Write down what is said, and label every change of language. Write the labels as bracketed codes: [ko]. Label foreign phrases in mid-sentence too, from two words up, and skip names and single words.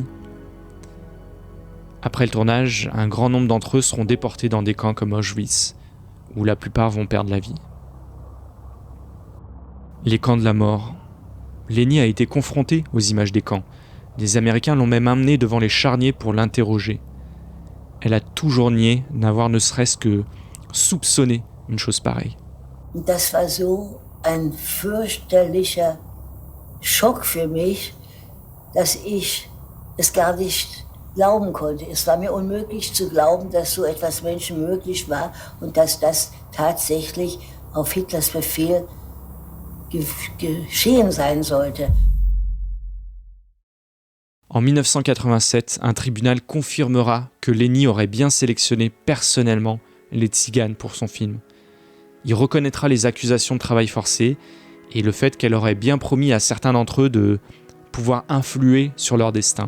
[fr] Après le tournage, un grand nombre d'entre eux seront déportés dans des camps comme Auschwitz, où la plupart vont perdre la vie. Les camps de la mort. Leni a été confrontée aux images des camps. Les Américains l'ont même amenée devant les charniers pour l'interroger. Elle a toujours nié n'avoir ne serait-ce que soupçonné une chose pareille. [de] Das war so ein fürchterlicher Schock für mich, dass ich es gar nicht glauben konnte. Es war mir unmöglich zu glauben, dass so etwas Menschen möglich war und dass das tatsächlich auf Hitlers Befehl geschehen sein sollte. [fr] En 1987, un tribunal confirmera que Leni aurait bien sélectionné personnellement les Tziganes pour son film. Il reconnaîtra les accusations de travail forcé et le fait qu'elle aurait bien promis à certains d'entre eux de pouvoir influer sur leur destin.